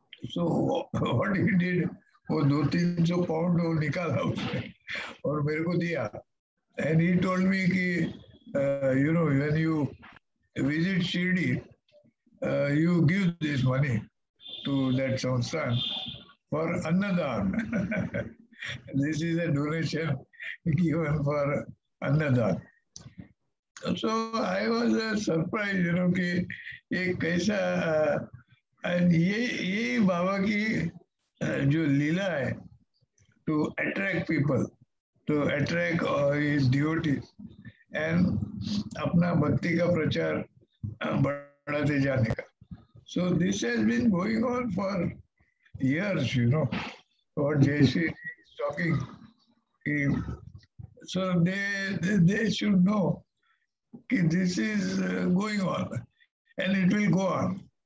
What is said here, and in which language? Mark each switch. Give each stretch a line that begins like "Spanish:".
English: So what he did,
Hindi: वो 200-300 pound वो निकाला उसने और मेरे को दिया.
English: And he told me
Hindi: कि
English: when you visit Shirdi, you give this money to that samsthan for Annadan. This is a donation given for Annadan. So I was surprised,
Hindi: कि ये कैसा,
English: and
Hindi: ये बाबा की जो लीला है,
English: to attract people, to attract his devotees, and
Hindi: अपना भक्ति का प्रचार बढ़ाते जाने का.
English: So this has been going on for years, what Jayashree is talking. So they should know that this is going on, and it will go on.